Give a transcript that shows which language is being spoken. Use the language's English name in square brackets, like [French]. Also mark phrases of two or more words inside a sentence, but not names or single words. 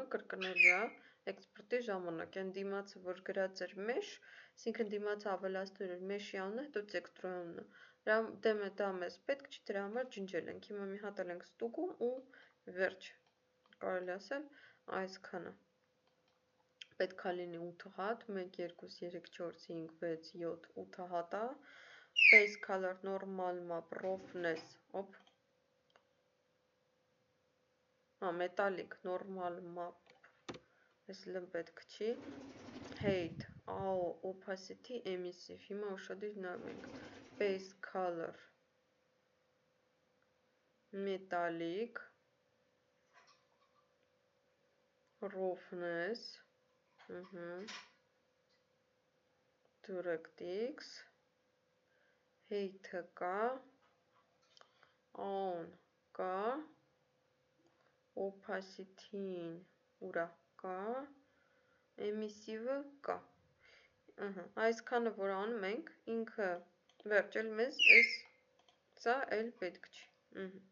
[Armenian] կրկնելու է էքսպորտի ժամանակ, այն դիմացը որ գրած էր mesh, այսինքն դիմացը ավելացնում էր mesh-ի անունը, հետո տեքստուրայի անունը, դա մեզ պետք չի, դրա համար ջնջել ենք, հիմա մի հատ ենք ստուգում ու վերջ, կարելի ասել այսքանը պետք է լինի 8 հատ, 1, 2, 3, 4, 5, 6, 7, 8 հատա, [English] face color normal map, roughness, metallic, normal map, [Armenian] այս լմ պետք չի, [English] height, opacity, emissive, [Armenian] հիմա ուշադիր նայում ենք, [English] face color, metallic, roughness, DirectX, [Armenian] height-ը կա, կա, opacity-ին ուրա կա, emissive-ը կա, այսքանը որ անում ենք, ինքը վերջել մեզ սա էլ պետք չի,